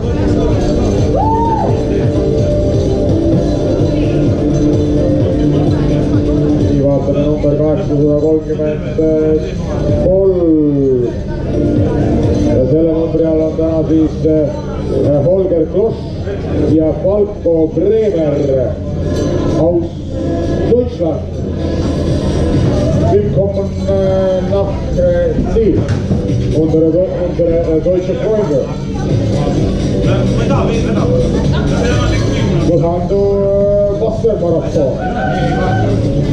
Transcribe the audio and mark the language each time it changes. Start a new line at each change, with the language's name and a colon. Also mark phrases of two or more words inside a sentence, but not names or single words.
Estonian: Nii vaatame number 833 ja selle numbri all on täna siis Holger Kloss ja Falko Bremer
German: aus Deutschland. Willkommen nach Ziel, unsere deutsche Freunde. Was haben du Wassermarathon?